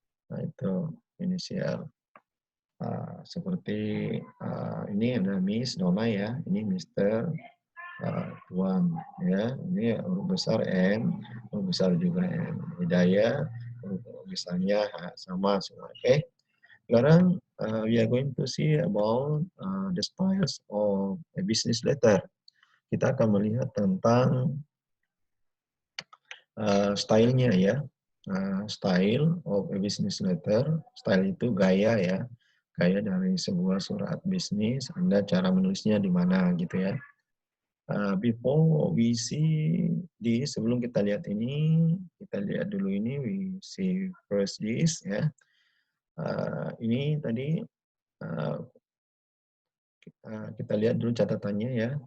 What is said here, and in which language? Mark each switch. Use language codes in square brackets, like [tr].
[id] Nah itu inisial. Seperti ini ada Miss Nona ya, ini Mr. Tuan ya, ini huruf besar N, huruf besar juga N. Hidayah, huruf besarnya sama semua. Oke. [en] Sekarang we are going to see about the styles of a business letter. [id] Kita akan melihat tentang stylenya ya. [en] Style of a business letter. [id] Style itu gaya ya. Gaya dari sebuah surat bisnis. Anda cara menulisnya di mana gitu ya. [en] Before we see this, [id] sebelum kita lihat ini, kita lihat dulu ini, [en] we see first this [id] ya. Ini tadi kita lihat dulu catatannya ya.